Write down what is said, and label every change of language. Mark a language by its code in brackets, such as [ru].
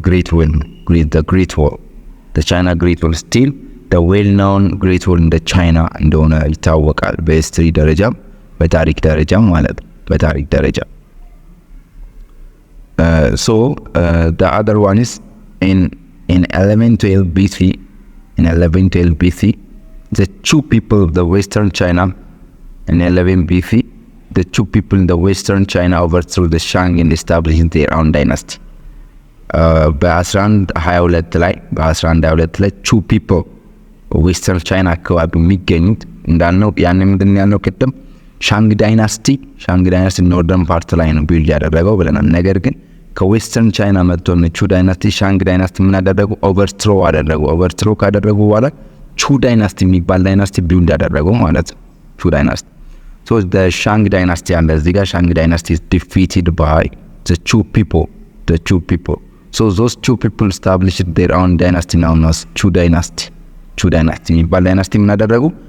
[en] ግሬት ዌል ነው። the great wall, the China great wall still the well known great wall in the China [am] እንደሆነ ይታወቃል። በሂስትሪ ደረጃ በታሪክ ደረጃ [en] ማለት በታሪክ ደረጃ so the other one is in 1112 BC the two people of the western China in 11 BC the two people in the western China overthrew the Shang and established their own dynasty. [am] በ1122 ላይ [en] two people [am] ዌስተርን ቻይና አካባቢ የሚገኙት እንዳልነው ያን ምንድን ያልነው ቅድም ሻንግ ዳይናስቲ ኖርደርን ፓርት ላይ ነው ቢልድ ያደረገው ብለናል። ነገር ግን ከዌስተርን ቻይና መጥቶ ቹ ዳይናስቲ ሻንግ ዳይናስቲ ምን አደረጉ? ኦቨርትሮ ካደረጉ በኋላ ቹ ዳይናስቲ የሚባል ዳይናስቲ ቢልድ ያደረገው ማለት ነው። ቹ ዳይናስቲ [en] so the Shang dynasty [am] አለ እዚህ ጋር ሻንግ ዳይናስቲ [en] is defeated by the Chu people. So those two people established their own dynasty known as Chu dynasty [am] የሚባል ዳይናስቲ ምን አደረጉ?